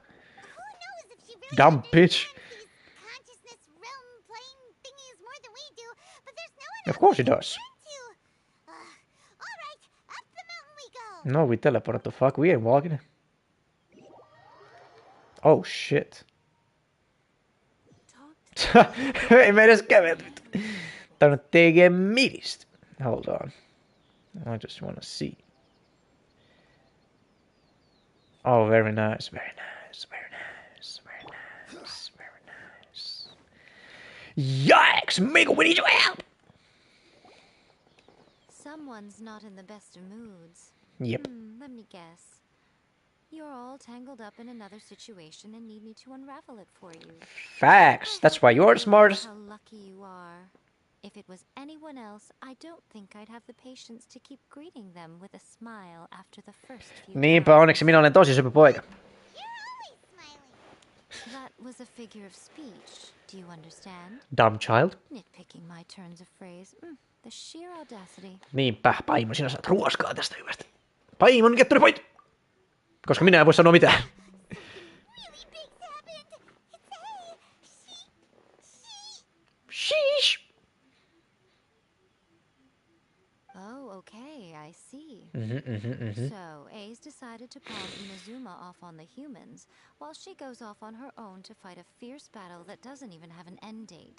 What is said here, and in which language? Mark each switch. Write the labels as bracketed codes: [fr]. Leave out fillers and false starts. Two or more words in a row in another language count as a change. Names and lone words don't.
[en] Who knows if she really Dumb bitch. understands these consciousness realm playing thingies more than we do, but there's no one Of else course we she can does. turn to. All right, up the mountain we go. No, we teleport the fuck. We ain't walking. Oh shit. [fi] Ei me edes kävelty. Tää on TG-midistä. [en] Hold on. I just wanna see. Oh, very nice, very nice, very nice, very nice, very nice. Yikes, Miko, we need your help! Someone's not in the best of moods. Yep. Let me guess. You're all tangled up in another situation and need me to unravel it for you. Facts. That's why you're the smartest. How lucky you are. If it was anyone else, I don't think I'd have the patience to keep greeting them with a smile after the first few [fi] Niinpä, onneksi minä olen tosi söpö poika. [en] That was a figure of speech. Do you understand? Dumb child. Nitpicking my turns of phrase. The sheer audacity. [fi] Niinpä, Paimon, sinä saat ruoskaa tästä hyvästä. [en] Paimon, get to the point! [fi] Koska minä en voi sanoa mitään. [en] Sheesh! Oh, okay, I see. So, A's decided to pawn Inazuma off on the humans, while she goes off on her own to fight a fierce battle that doesn't even have an end date.